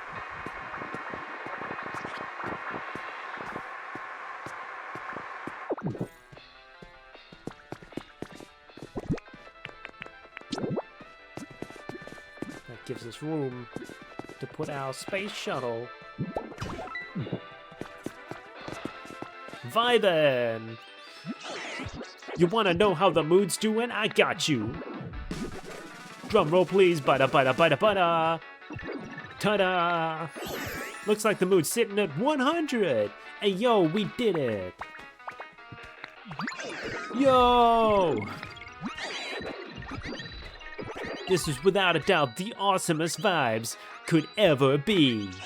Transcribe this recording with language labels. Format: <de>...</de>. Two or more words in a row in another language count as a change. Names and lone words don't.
<en>That gives us room to put our space shuttle. Vibin'! You wanna know how the mood's doing? I got you! Drum roll please, bada bada bada bada! Ta-da! Looks like the mood's sitting at 100! Hey yo, we did it! Yo! This is without a doubt the awesomest vibes could ever be.</en>